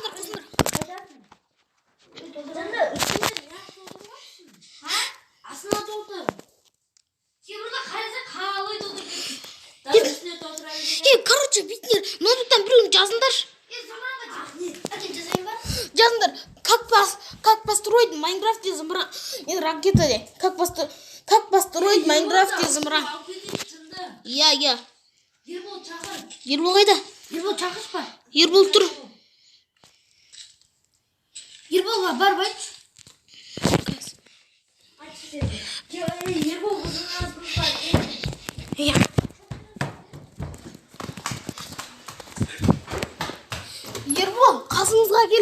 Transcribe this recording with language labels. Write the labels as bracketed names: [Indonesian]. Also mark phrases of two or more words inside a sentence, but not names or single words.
[Kazakh] Астына толтыр. Темірді қараса қалай толтырып Үстіне толтыра береді. Короче, бүйтіңдер. Ноутбуктан біреуін жазыңдаршы. жазайын ба? Жазыңдар. [Russian] Как построить в Майнкрафте зымыран. [Kazakh] Ракета де. [Russian] Как построить в Майнкрафте зымыран. [Kazakh] Иә. Ербол шақыр. Ербол қайда? Ербол шақырыспа. Ербол тұр. Ерболға бар айтшы. Ербол Иә. Ербол, қасыңызға кел.